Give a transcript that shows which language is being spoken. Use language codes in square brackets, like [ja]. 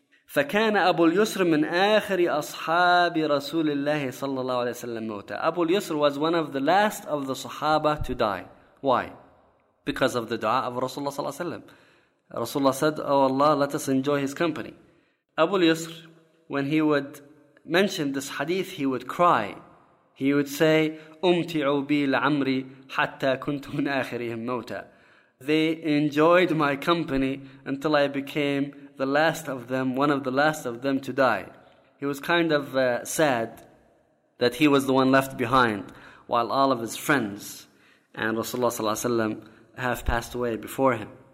[ar] فَكَانَ أَبُو الْيُسْرِ مِنْ آخِرِ أَصْحَابِ رَسُولِ اللَّهِ صَلَّى اللَّهُ عَلَيْهِ وَسَلَّمَ مَوْتًا. [en] Abu al-Yusr was one of the last of the Sahaba to die. Why? Because of the dua of Rasulullah sallallahu alaihi wasallam. Rasulullah said, Oh Allah, let us enjoy his company. Abu al-Yusr, when he would mention this hadith, he would cry. He would say, [ar] أُمْتِعُوا بِي لَعَمْرِي حَتَّى كُنْتُ مِنْ آخِرِهِمْ مَوْتًا. [en] They enjoyed my company until I became the last of them, one of the last of them to die. He was kind of sad that he was the one left behind while all of his friends and Rasulullah sallallahu alaihi wasallam have passed away before him.